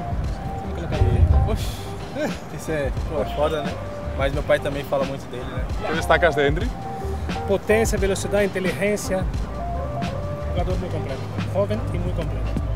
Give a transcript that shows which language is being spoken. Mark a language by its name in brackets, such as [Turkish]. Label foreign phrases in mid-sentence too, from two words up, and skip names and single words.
[Portuguese] Poxa, isso é foda, né? Mas meu pai também fala muito dele, né? [Spanish] ¿Qué destacas de Endrick? Potencia, velocidad, inteligencia. Jugador muy completo. Joven y muy completo.